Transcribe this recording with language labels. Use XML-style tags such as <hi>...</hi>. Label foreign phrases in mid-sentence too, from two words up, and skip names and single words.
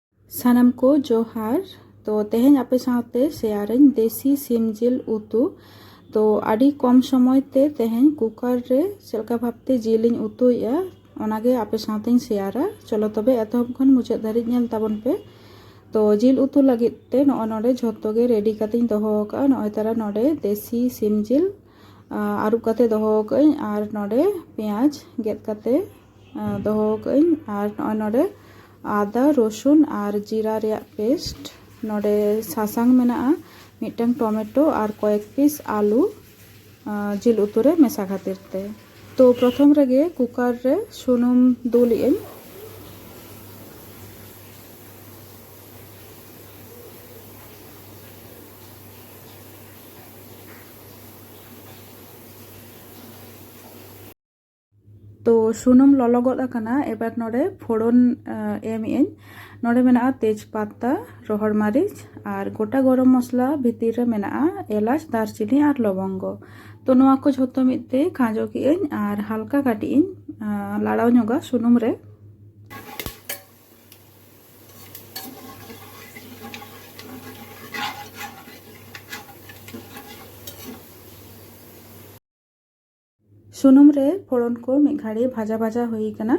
<sat>ᱥᱟᱱᱟᱢ ᱠᱚ ᱡᱚᱦᱟᱨ। तो तेहेᱧ आपे साथे शेयरिंग देसी सिम जिल उतु। तो आड़ी कम समय ते तेहेñ कुकर रे चलका भाबते जिलिñ उतुया ओनागे आपे साथेñ शेयरा। चलो तबे एतहब खन मुचाद धारिज नेल ताबन पे। तो जिल उतु लगित ते नॉय नोडे झोत्तो गे रेडी कातेñ दोहो का नॉय तारा नोडे देसी सिम जिल आरुब काते दोहो काñ आर नोडे पेंयाज गेद काते दोहो काñ आर नॉय नोडे आदा रसुन और जीरा रेया पेस्ट नोडे सासांग मेना मिटन टमेटो और कয়েক पिस आलू जिल उतुरे मेसा खातिर ते। तो प्रथम रेगे कुकर रे सुनुम दुलिएñ। तो सुनुम ललो गद आकाना एबार नोडे फोड़न एमएñ। नोडे मेना तेजपाता रोहड़ मारिच और गोटा गरम मसला भितर रे मेना एलाच दारचिनी और लवंग। तो नोआ को झोतो मिदते खाजो किएñ और हल्का काटिएñ लाड़ाव ñoगा सुनुम रे। सुनुम रे फोड़न को मिद घाड़ी भाजा भाजा हुई कना।</sat>